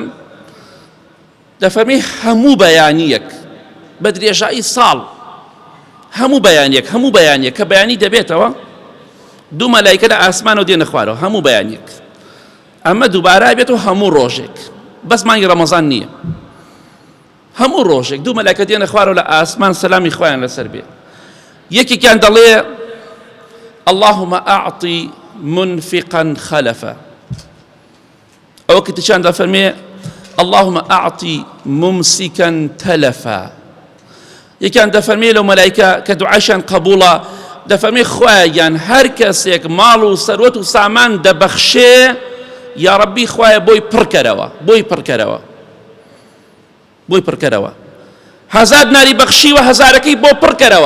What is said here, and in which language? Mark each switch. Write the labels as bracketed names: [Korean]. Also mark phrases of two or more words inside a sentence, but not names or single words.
[Central Kurdish] دەفەرمێ هەموو بەیانیەک بە درێژایی ساڵ، هەموو بەیانیەک کە بەیانی دەبێتەوە، دوو مەلایکە لە ئاسمانەوە دێنە خوارەوە، هەموو بەیانیەک. ئەمە دووبارە بێت و هەموو ڕۆژێک، بەس مانگی ڕەمەزان نییە، هەموو ڕۆژێک دوو مەلایکە دێنە خوارەوە لە ئاسمان سەلامی خوایان لەسەر بێ. یەکێکیان دەڵێ [Arabic] اللهم أعطي منفقا خلفا، [Central Kurdish] ئەوە کتیشان دەفەرمێ [Arabic] اللهم أعطي ممسكا تلفا. [Central Kurdish] یەکیان دەفەرمێ لەو مەلایکە کە دوعاشیان قبوڵە، دەفەرمێ خوایان هەر کەسێک ماڵ و سەروەت و سامان دەبەخشێ یا ڕەبی خوایە بۆی پڕکەرەوە، هەزار دیناری بەخشیوە هەزارەکەی بۆ پڕکەرەوە.